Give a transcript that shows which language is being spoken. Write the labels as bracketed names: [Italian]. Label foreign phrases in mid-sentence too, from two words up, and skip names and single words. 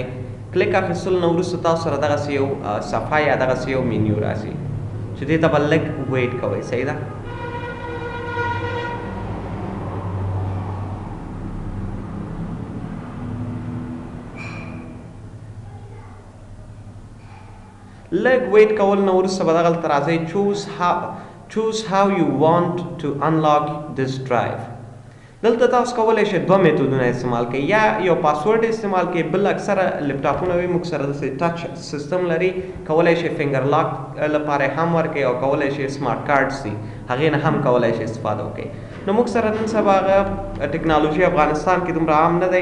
[Pashto] کلیک اخیستلو نه وروسته تاسو سره دغسې یو صفحه یا دغسې یو مینیو راځي چې دې ته به لږ ویټ کوئ. صحیح ده. لږ ویټ کول نه وروسته به دغلته راځئ [English] choose how you want to unlock this drive. [Pashto] دلته تاسو کولی شئ دوه میتودونه استعمال کړئ، یا یو پاسورډ استعمال کړئ، بل اکثره لیپټاپونه وي موږ سره داسې [English] touch system [Pashto] لري کولی شئ [English] finger lock [Pashto] لپاره هم ورکړئ او کولی شئ [English] smart cards [Pashto] دي هغې نه هم کولی شئ استفاده وکړئ. نو موږ سره نن سبا هغه ټکنالوژي افغانستان کې دومره عام نه دی.